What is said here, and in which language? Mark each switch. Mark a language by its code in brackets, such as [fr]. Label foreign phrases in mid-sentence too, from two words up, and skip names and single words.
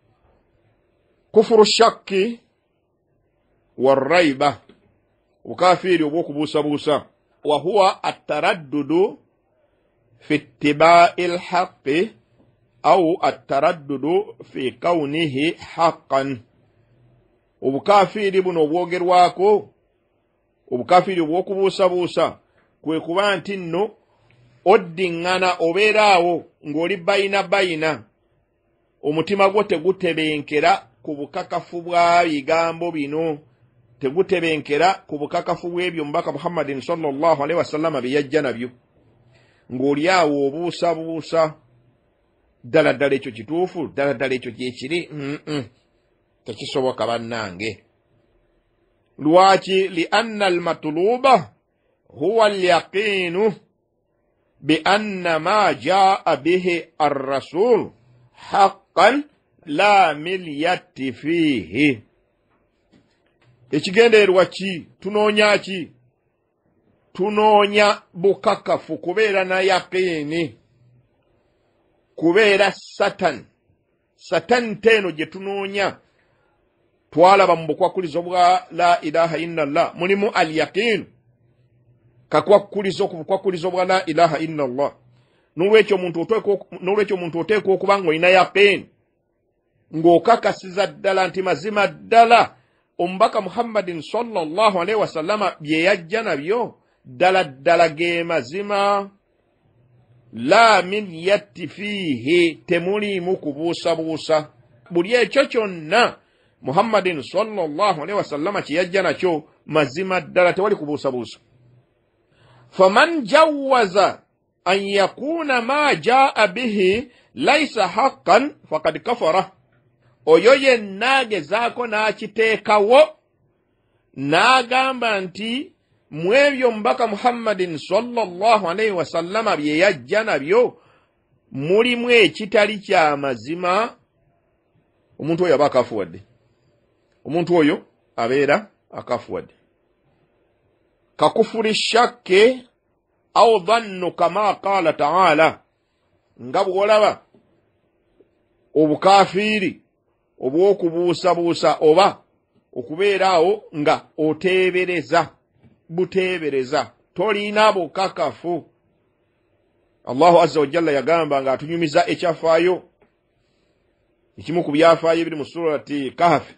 [ar] كفر شك وريبة [lg] ukafiri obwokubuusabuusa [ar] وهو التردد في اتباع الحق أو التردد في كونه حقا. [lg] Obukafiri buno obwogerwako obukafiri obwokubuusabuusa kwe kuba nti nno oddingana obeeraawo ng'oli bayina omutima gwo tegutebenkera ku bukakafu bwa bigambo bino tegutebenkera ku bukakafu bw'ebyo Mubaka Muhammadin [ar] صلى الله عليه وسلم [lg] bye yajja nabyo ng'oli awo obuusabuusa ddala ekyo kituufu ddala ekyo kyekiri tekisoboka bannange. [ar] Lwaki لأن المطلوب هو اليقين بأن ما جاء به الرسول حقا لا ملية فيه. [lg] Ekigendererwa ki? Tunoonya ki? Tunoonya bukakafu kubeera na yaqini kubeera satan teno gye tunoonya twalaba mu bukwakulizo bwa [ar] لا إله إلا الله [lg] mulimu [ar] اليقين [lg] kakwakulizo ku bukwakulizo bwa [ar] لا إله إلا الله. [lg] Nolwekyo omuntu oteekwa okuba ng'olina yaqin ng'okakasiza ddala nti mazima ddala Omubaka Muhammadin [ar] صلى الله عليه وسلم [lg] bye yajja nabyo ddala ge mazima [ar] لا من يأتي فيه [lg] temulimu kubuusabuusa. Buli ekyo kyonna Muhammadin [ar] صلى الله عليه وسلم [lg] kye yajja nakyo mazima ddala tewali kubuusabuusa. [ar] فمن جوز أن يكون ما جاء به ليس حقا فقد كفر. [lg] Oyo yenna agezaako n'akiteekawo n'agamba nti mu ebyo Mubaka Muhammadin [ar] صلى الله عليه وسلم [lg] bye yajja nabyo mulimu ekitali kya mazima, omuntu oyo aba akafuwadde. Omuntu oyo abeera akafuwadde. [ar] ككفر الشك أو الظن كما قال تعالى. [lg] Nga bw'olaba obukafiri obw'okubuusabuusa oba okubeeraawo nga buteebereza tolina bukakafu. [ar] الله عز وجل [lg] yagamba nga atunyumiza ekyafaayo ekimu ku byafaayo ebiri mu surati Kahf.